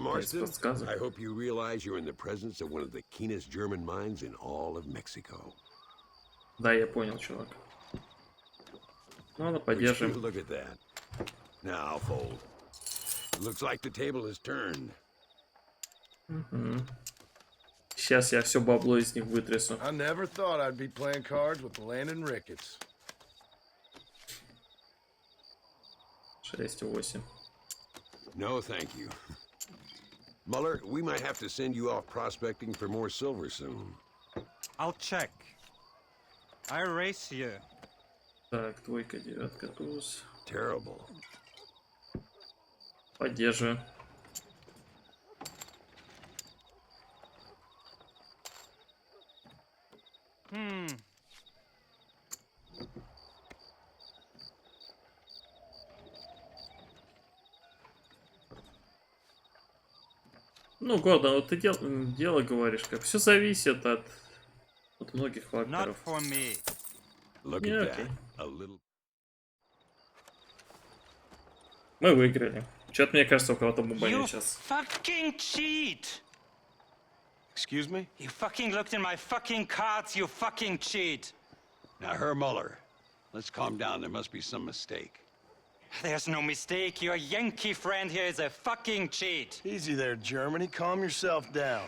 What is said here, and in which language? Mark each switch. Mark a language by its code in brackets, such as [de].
[en] Marston, I hope you realize you're in the presence of one of the keenest German minds in all of Mexico. [ru] Да, я понял, чувак. Ладно, поддержим. [en] Look at that. Now fold. Looks like the table is turned. [ru] Сейчас я все бабло из них вытрясу. [en] I never thought I'd be playing cards with Landon Ricketts. 6-8. No, thank you. Muller, we might have to send you off prospecting for more silver soon. I'll check. I race you. [ru] Так, двойка, девятка, туз. [en] Terrible. [ru] Поддерживаю. Ну, Гордон, вот ты дело говоришь, как все зависит от многих факторов. [en] Look at that. A little... [ru] Мы выиграли. Что-то мне кажется, у кого-то бубанит сейчас. [en] Fucking cheat! Excuse me? You fucking looked in my fucking cards, you fucking cheat! Now, Herr Muller, let's calm down. There must be some mistake. There's no mistake. Your Yankee friend here is a fucking cheat. Easy there, Germany. Calm yourself down.